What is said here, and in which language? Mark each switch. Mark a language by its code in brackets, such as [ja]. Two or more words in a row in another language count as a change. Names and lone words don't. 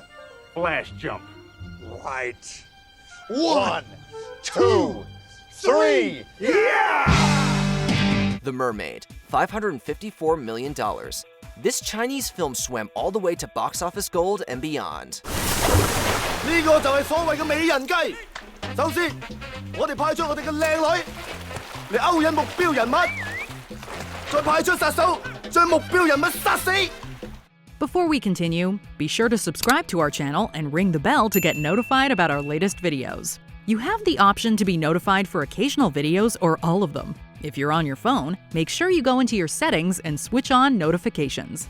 [en] Flash jump. Right. 1, 2, 3. Yeah! The Mermaid, $554 million. This Chinese film swam all the way to box office gold and beyond. [yue] 呢個就係所謂嘅美人計。首先，我哋派出我哋嘅靚女嚟勾引目標人物，再派出殺手將目標人物殺死。 [en] Before we continue, be sure to subscribe to our channel and ring the bell to get notified about our latest videos. You have the option to be notified for occasional videos or all of them. If you're on your phone, make sure you go into your settings and switch on notifications.